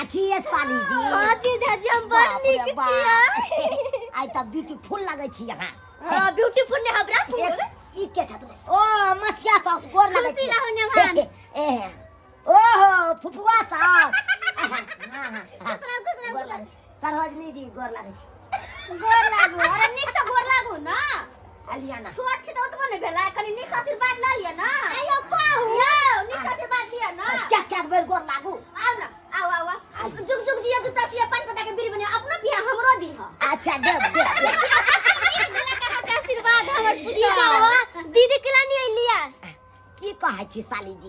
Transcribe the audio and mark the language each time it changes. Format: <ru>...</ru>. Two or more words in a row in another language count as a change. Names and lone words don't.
<mai>ये साली जी। हां जीजा जी हम बड़ नीक छियै। आई त ब्यूटीफुल लागै छी यहाँ। हां ब्यूटीफुल ने हमरा फूल। ई के छ तुम? ओ मसिया सास गोर लागै छी। खुशी रहू ने भान। ओहो फुफुआ सास। हां गोर लागै छी। सरोजनी जी गोर लागै छी। गोर लागू। अरे नीक से गोर लागू ना। अलियाना छोट छी त ओतबो नै भेला कनी नीक से आशीर्वाद ल लिया ना। आयो पाहु यो नीक से आशीर्वाद लिया ना। क्या बेर गोर लागू। आओ ना आओ जुग जुग जिया जुता सिया पान पता के बीर बने अपनो बियाह हमरो दी ह। अच्छा दे आशीर्वाद हमर जीजा दीदी केला नहीं लिया। की कहै छी साली जी?</mai>